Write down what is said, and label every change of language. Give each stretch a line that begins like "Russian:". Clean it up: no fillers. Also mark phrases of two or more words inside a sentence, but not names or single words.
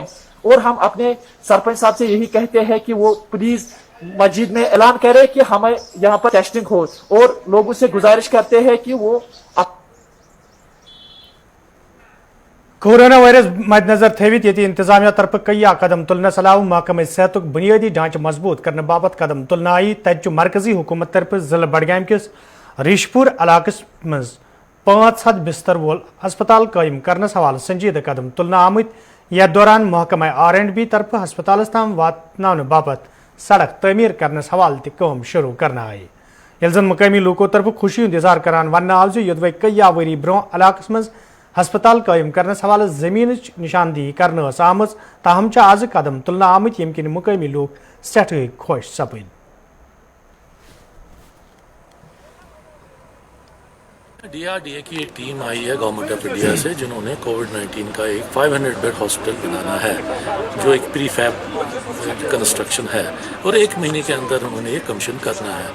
Hindi: और हम अपने सरपंच साहब से यही कहते हैं कि वो प्लीज मस्जिद में ऐलान करे कि हमें यहाँ पर टेस्टिंग हो, और लोगों से गुजारिश करते हैं कि वो
Kashmiri: कोरोना वायरस मद्देनजर थवित ये इंतजामिया तरफ कई कदम तुलने सलाह महकमे सेहत बुनियादी ढांचे मजबूत करने बाबत कदम तुलना आई। तत मरकजी हुकूमत तरफ जिला बडगाम किस रिशपुर इलाकस मज 500 बिस्तर वोल अस्पताल कायम करने हवाले संजीदा कदम तुलना आमत। यथ दौरान महकमा R&B तरफ अस्पताल तम वातन बाबत सड़क तमीर करने हवाले तम शुरू करना आई। यल जन मकामी लूकों तरफ खुशी हूं इजहार करान वन आव युदवे कई वरी ब्रो इलाकस मज अस्पताल कायम करने हवाले जमीन निशानदेही करने आम। ताहम आज कदम तुलना आमत यम किन मकामी लोग सठ खुश सपद।
Hindi: DRDA की एक टीम आई है
English: Government of India
Hindi: से, जिन्होंने कोविड-19 का एक 500
English: bed hospital
Hindi: बनाना है, जो एक
English: pre fab construction
Hindi: है, और 1 महीने के अंदर उन्होंने ये कमीशन करना है।